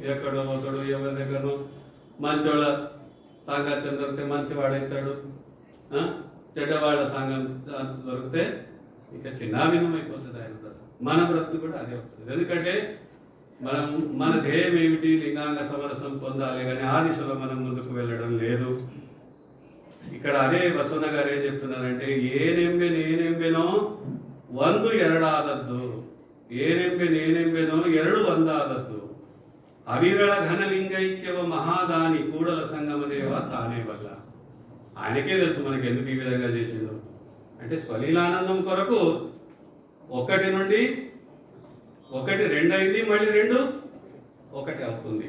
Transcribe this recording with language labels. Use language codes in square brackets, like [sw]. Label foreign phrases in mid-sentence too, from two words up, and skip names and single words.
[te] ఎక్కడో పోతాడు, ఎవరి దగ్గరనో మంచోళ్ళ సాంగత్యం దొరికితే మంచివాడవుతాడు, చెడ్డవాళ్ళ సంఘం దొరికితే ఇక చిన్నాభిన్నం అయిపోతుంది ఆయన బ్రతుకు. మన బ్రతుకు కూడా అదే అవుతుంది. ఎందుకంటే మన ధ్యేయం ఏమిటి? లింగాంగ సమరసం పొందాలి, కానీ ఆ దిశలో మనం ముందుకు వెళ్ళడం లేదు. ఇక్కడ అదే బసవన్న గారు ఏం చెప్తున్నారంటే, [kn] ಏನೆಂಬೆನೋ ಒಂದು ಎರಡಾದದ್ದು, ಏನೆಂಬೆನೇನೆಂಬೆನೋ ಎರಡು ಒಂದಾದದ್ದು, ಅವಿರಳ ಘನಲಿಂಗೈಕ್ಯವ ಮಹಾದಾನಿ ಕೂಡಲ ಸಂಗಮದೇವ ತಾನೇ ವಲ್ಲ. [te] ఆయనకే తెలుసు మనకి ఎందుకు ఈ విధంగా చేసిందో. అంటే స్వలీలానందం కొరకు ఒకటి నుండి ఒకటి రెండు అయింది, మళ్ళీ రెండు ఒకటి అవుతుంది.